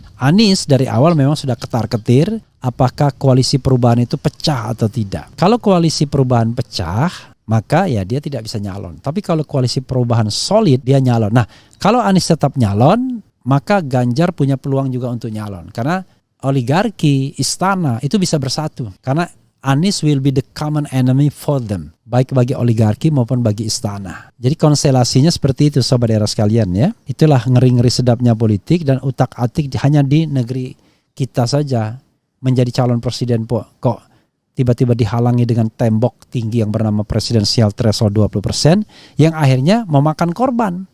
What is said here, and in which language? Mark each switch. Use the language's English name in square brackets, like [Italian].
[Indonesian] Anies dari awal memang sudah ketar-ketir apakah koalisi perubahan itu pecah atau tidak. Kalau koalisi perubahan pecah, maka ya dia tidak bisa nyalon. Tapi kalau koalisi perubahan solid, dia nyalon. Nah, kalau Anies tetap nyalon, maka Ganjar punya peluang juga untuk nyalon. Karena oligarki, istana itu bisa bersatu. Karena [English] Anies will be the common enemy for them. [Indonesian] Baik bagi oligarki maupun bagi istana. Jadi konstelasinya seperti itu sobat era sekalian ya. Itulah ngeri-ngeri sedapnya politik dan utak-atik hanya di negeri kita saja. Menjadi calon presiden kok tiba-tiba dihalangi dengan tembok tinggi yang bernama presidensial threshold 20% yang akhirnya memakan korban.